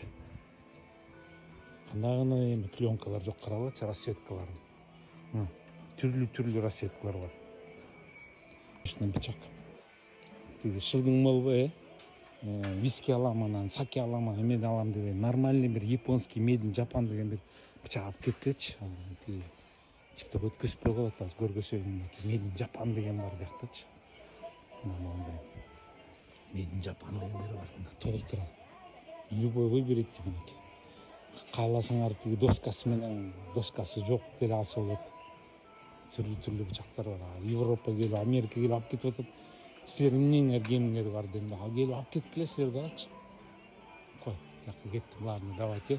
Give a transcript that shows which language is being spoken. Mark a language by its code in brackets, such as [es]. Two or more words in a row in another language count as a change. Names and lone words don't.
[ky] Кандай гана эми клеенкалар жок, карагылачы, расцветкаларын. Түрлүү расцветкалар бар. Бычак. Тиги шылдың болбой, виски алам, анан саке алам, эме алам деп нормальный бир японский [en] made in Japan [ky] деген бир бычак алып кеткилечи. Тиги тикток өткөзүпөй коет, азыр көргөсө [en] made in Japan [ky] деген бар жактачы. Мындай [en] made in Japan [ky] дегендер бар, мында толтура. [ru] Любой выберите [ky] мынакей. Кааласаңар тиги доскасы жок деле алса болот. Түрлүү бычактар бар. Европа келип, Америка келип алып кетип атат. Силердин эмнеңер кемиңер бар дейм да. Ал келип алып кеткилесиздер дагычы. Кой, жакка кеттим, [ru] ладно, давайте.